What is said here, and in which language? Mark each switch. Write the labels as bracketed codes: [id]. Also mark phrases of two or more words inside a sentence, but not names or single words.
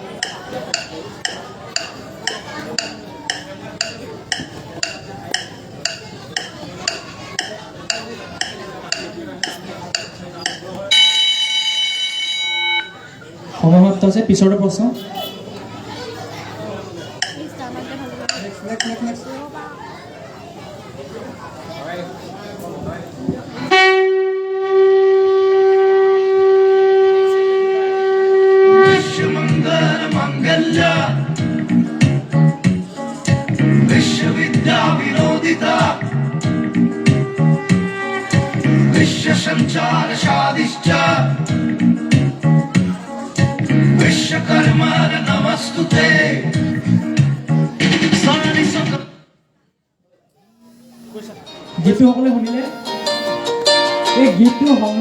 [as] সমাপ্ত আছে পিছৰ প্ৰশ্ন [en] Next. [sa] विश्वविद्या विनोदिता विश्व संचार शादिश्च विश्वकर्मा नमस्तुते [as] গীতটো সকলোৱে শুনিলে এই গীতটো